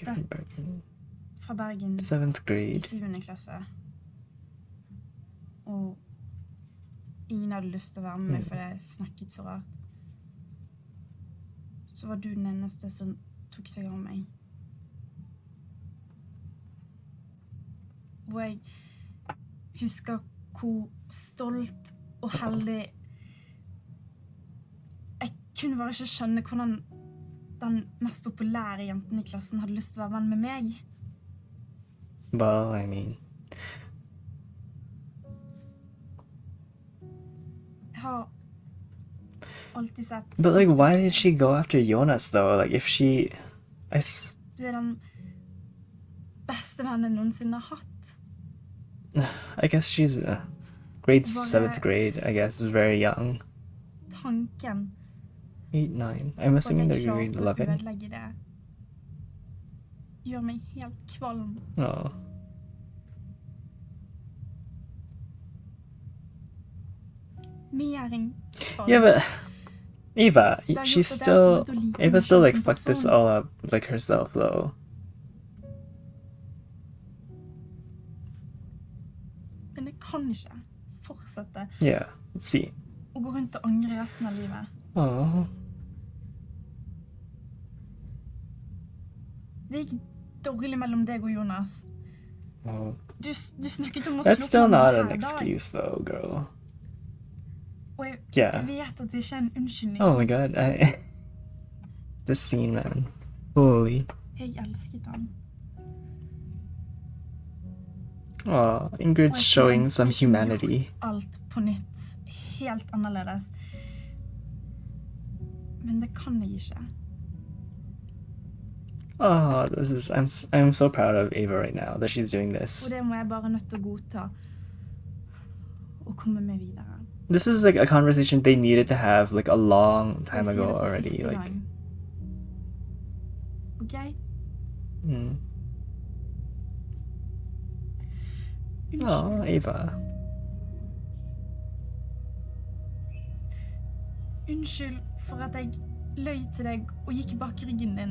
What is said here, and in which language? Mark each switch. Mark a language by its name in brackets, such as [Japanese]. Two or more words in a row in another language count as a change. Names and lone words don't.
[Norwegian] flyttet [English] from Bergen? [Norwegian] fra Bergen [English] 7th [Norwegian] i [English] grade. [Norwegian] 7. klasse, og ingen hadde lyst til å være med meg, for jeg snakket så rart, så var du den eneste som tok seg av meg. Og jeg husker hvor stolt og heldig jeg kunne bare ikke skjønne hvordan den mest populære jenten i klassen hadde lyst til å være venn med meg. [English] Well, I mean, [Norwegian] Jeg har alltid sett... [English] but like, why did she go after Jonas though? Like, if she, [Norwegian] Du er den beste vennen jeg noensinne har hatt. [English] I guess she's grade [Norwegian] Var det- [English] 7th grade. I guess is very young. [Norwegian] Tanken [English] 8, 9. I'm [Norwegian] på [English] assuming at that [Norwegian] jeg [English] you're grade [Norwegian] klarte å [English] 11. [Norwegian] ødelegge det gjør meg helt kvalm. [English] Oh, [Norwegian] Mer enn kvalm. [English] yeah, but Eva, [Norwegian] Det har [English] she's [Norwegian] gjort at jeg har [English] still. [Norwegian] sluttet å like [English] Eva [Norwegian] meg [English] still [Norwegian] selv [English] like [Norwegian] som [English] fucked this person. all up like herself though. [Norwegian] Men jeg kan ikke fortsette [English] Yeah. Let's see. [Norwegian] å gå rundt og angre resten av livet. [English] Oh. [Norwegian] Det gikk dårlig mellom deg og Jonas. [English] Oh. [Norwegian] Du snakket om å [English] That's [Norwegian] slå [English] still [Norwegian] på meg [English] not [Norwegian] hver [English] an [Norwegian] dag. [English] excuse though, girl. [Norwegian] Og jeg [English] Yeah. [Norwegian] vet at det ikke er en unnskyldning. [English] Oh my god. This scene, man. Holy. [Norwegian] Jeg elsket han. [English] Oh, Ingrid's showing some humanity. [Norwegian] Alt på nytt. Helt annerledes. Men det kan jeg ikke. [English] Oh, I'm so proud of Ava right now that she's doing this. [Norwegian] Og det må jeg bare nødt til å godta. Og komme med videre. [English] This is like a conversation they needed to have like a long [Norwegian] Så [English] time [Norwegian] jeg sier [English] ago [Norwegian] det for [English] already. [Norwegian] siste [English] Like, [Norwegian] gang. Ok? mm. Unnskyld. [English] Oh, Ava. [Norwegian] Unnskyld for at jeg løy til deg og gikk bak ryggen din.